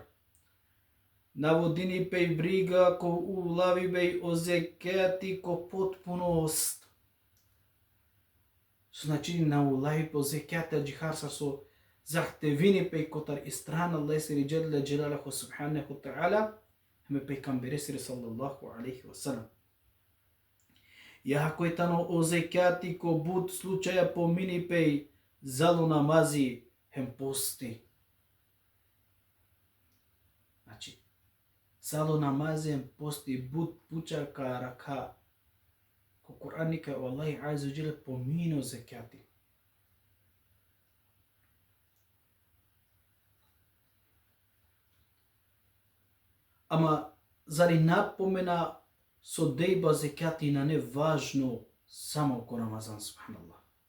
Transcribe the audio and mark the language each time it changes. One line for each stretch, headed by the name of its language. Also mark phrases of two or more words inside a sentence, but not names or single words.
Balkan Romani: Наводини пей брига ко улави бей, о зекати ко потпуност. Значи на улави по зеката джихарса со захтевини пей котар истран Аллах сири
Arabic: جل جلاله سبحانه تعالى,
Balkan Romani: хме пей камбери сири
Arabic: صلى الله عليه وسلم.
Balkan Romani: Јако е тано о зекати ко буд случаја помини пей зало намази хем пости. Значи, зало намази хем пости буд пучака рака. Ко Кур'ан ника Аллах
Arabic: عز و جل
Balkan Romani: помино зекати. Ама зари напомена со дејба зекати на не важно само ко Рамазан, субханаллах.